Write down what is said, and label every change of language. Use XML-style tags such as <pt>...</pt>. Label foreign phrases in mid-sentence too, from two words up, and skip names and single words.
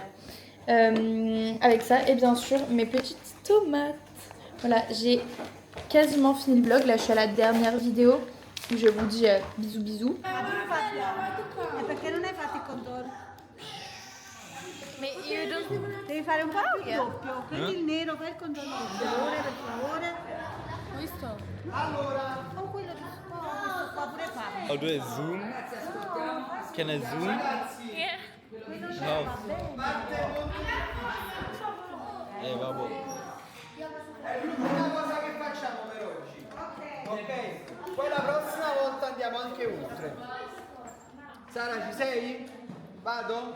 <fr>Avec ça et bien sûr mes petites tomates. Voilà, j'ai quasiment fini le vlog. Là, je suis à la dernière vidéo. Je vous dis bisous bisous. Mais</fr> <it>Devi fare un po' più doppio. Prendi il nero, fai il contorno per favore. questo. O quello di questo qua pure fa.</it> <en>How do I zoom? Can I zoom?</en> <it>No. Vabbè. È l'ultima cosa che facciamo per oggi. Ok. Poi la prossima volta andiamo anche oltre. Sara, ci sei? Vado?</it>